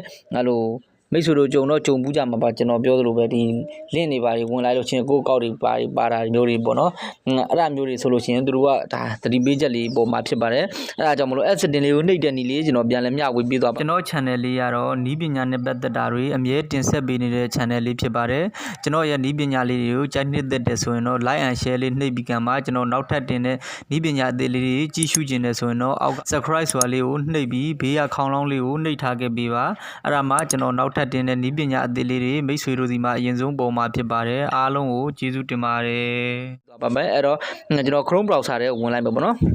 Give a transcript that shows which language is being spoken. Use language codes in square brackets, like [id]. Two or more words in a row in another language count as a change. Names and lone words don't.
[my] အဲ့လိုမိတ်ဆွေတို့ကြုံဘူးကြမှာပါကျွန်တော်ပြောသလိုပဲဒီ link တွေပါဝင်လိုက်လို့ချင်းကိုယ့်ကောက်တွေပါတာမျိုးတွေပေါ့နော်အဲ့ဒါမျိုးတွေဆိုလို့ချင်းသူတို့ကဒါသတိပေးချက်လေးပေါ်မှာ ဖြစ်ပါတယ်အဲ့ဒါကြောင့်မလို့ setting လေးကိုနှိပ်တဲ့နည်းလေးကျွန်တော်ပြန်လည်မျှဝေပေးသွားပါကျွန်တော် channel လေးကတော့နီးပညာနဲ့ပတ်သက်တာတွေအမြဲတင်ဆက်ပေးနေတဲ့ channel လေးဖြစ်ပါတယ်ကျွန်တော်ရဲ့နီးပညာလေးတွေကိုကြိုက်နှစ်သက်တယ်ဆိုရင်တော့ [en] like and share [my] လေးနှိပ်ပြီးကမှကျွန်တော်နောက်ထပ်တင်တဲ့နီးပညာအသေးလေးတွေကြည့်ရှုခြင်းနဲ့ဆိုရင်တော့အောက် subscribe ဆိုတာလေးကိုနှိပ်ပြီးဘေးကခေါင်းလောင်းလေးကိုနှိပ်ထားခဲ့ပေးပါအဲ့ဒါမှကျွန်တော်နောက်ထပ်တင်တဲ့နီးပညာအသေးလေးတွေမိတ်ဆွေတို့ဒီမှာအရင်ဆုံးပုံမှာဖြစ်ပါတယ်အားလုံးကိုကျေးဇူးတင်ပါတယ်ပါမယ်အဲ့တော့ကျွန်တော် Chrome browser ထဲဝင်လိုက်ပါပေါ့နော်